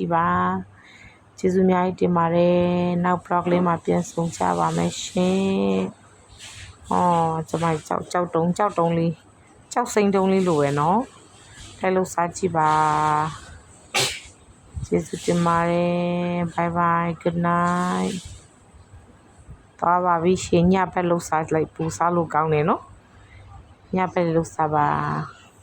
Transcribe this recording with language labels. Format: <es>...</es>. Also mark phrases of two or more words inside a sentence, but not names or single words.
<my>ည့်ပါကျေးဇူးအများကြီးတင်ပါတယ်နောက် blog လေးမှာပြန်ဆောင်ကြပါမယ်ရှင်ကျမကြောက်တုံးလေးကြောက်စိမ့်တုံးလေးလိုပဲနော်လိုက်လို့စားကြည့်ပါကျေးဇူးတင်ပါတယ်</my> <en>bye bye good night</en> <my>သွားပါပြီရှင်ညဘက်လို့စားလိုက်ပူစားလို့ကောင်းတယ်နော်ညဘက်လို့စားပါ</my>